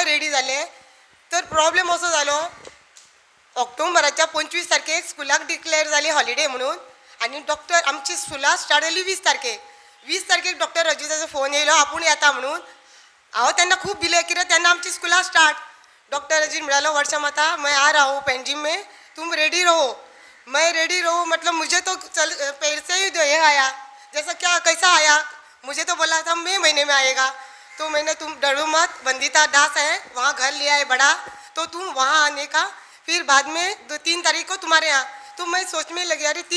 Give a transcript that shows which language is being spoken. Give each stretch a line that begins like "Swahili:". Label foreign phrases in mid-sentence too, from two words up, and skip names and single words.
Konkani: रेडी जालें तर प्रॉब्लेम असो जालो ऑक्टोबराच्या 25 तारखेक स्कुलाक डिक्लेअर जाली हॉलिडे म्हणून आनी डॉक्टर आमची स्कुलां स्टार्ट जाली 20 तारखेक डॉक्टर रजिस्टराचो फोन येयलो आपूण येता म्हणून हांव तेन्ना खूब भिलें कित्याक तेन्ना आमची स्कुलां स्टार्ट डॉक्टर रजिस्टर म्हणालो
Hindi: वर्षा माता मैं आ रहा हूँ पेंजिम में तुम रेडी रहो मैं रेडी रहूँ मतलब मुझे तो पहले से ही ये आया जैसा क्या कैसा आया मुझे तो बोला था मई महीने में आएगा तो मैंने तुम डरो मत बंदिता दास है वहाँ घर लिया है बड़ा तो तुम वहाँ आने का फिर बाद में 2-3 तारीख को तुम्हारे यहाँ तो मैं सोचने लगी अरे 3